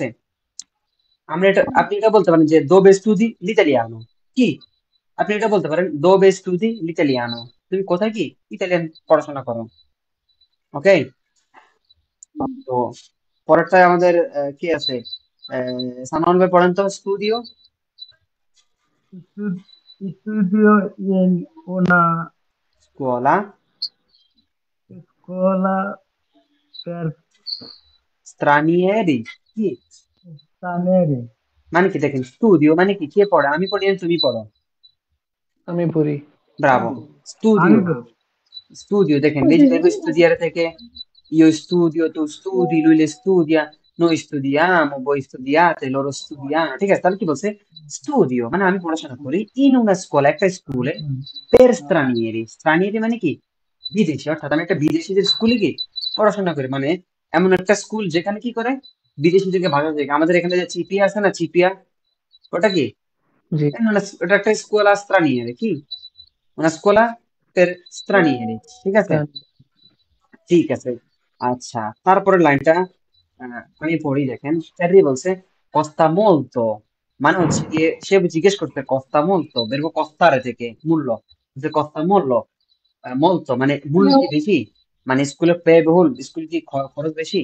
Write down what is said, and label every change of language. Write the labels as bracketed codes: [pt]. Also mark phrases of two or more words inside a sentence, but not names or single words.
[bn] আমরা এটা, আপনি এটা বলতে পারেন যে [it] dove studi l'italiano. [bn] কি? আপনি এটা বলতে পারেন [it] dove studi l'italiano, [bn] তুমি কোথায় কি ইতালিয়ান পড়াশোনা করো। ওকে, তো পরেরটায় আমাদের কি আছে? সালমান ভাই পড়েন তো। স্টুডিও। [it] Estudio in una স্কুলা scuola per স্ত্রানিয়েরি। কি stranieri। [bn] মানে কি? দেখেন স্টুডিও মানে কি? কে পড়ে? আমি পড়ি না তুমি পড়ো? আমি পড়ি। [it] bravo. studio. Anche Studio, [bn] দেখেন বেশি [it] verbo studiare থেকে io studio, tu studi, lui le studia, noi studiamo, voi studiate, loro studiano, [bn] ঠিক আছে? তাহলে কি বলছে? স্টুডিও মানে আমি পড়াশোনা করি [it] in una scuola, [bn] একটা স্কুলে, [it] per stranieri। [bn] stranieri মানে কি? বিদেশি। অর্থাৎ আমি একটা বিদেশিদের স্কুলে কি পড়াশোনা করি, মানে এমন একটা স্কুল যেখানে কি করে বিদেশিদেরকে ভাষা শেখায়। আমাদের এখানে যে চিপিয়া আছে না, চিপিয়া, ওটা কি? জি। ওটা একটা [it] scuola stranieri. [bn] কি? [it] una scuola per stranieri, [bn] ঠিক আছে? প্রাণ। ঠিক আছে। আচ্ছা, তারপরে লাইনটা আমি পড়ি, দেখেন চ্যারি বলছে [it] costa molto, [bn] মানে হচ্ছে গিয়ে সে জিজ্ঞেস করতে [it] costa molto, [bn] বেরবো কস্তারে থেকে মূল্য, যে কস্তা মূল্য, মোলতো মানে মূল্য কি বেশি, মানে স্কুলে ব্যয়বহুল, স্কুল কি খরচ বেশি।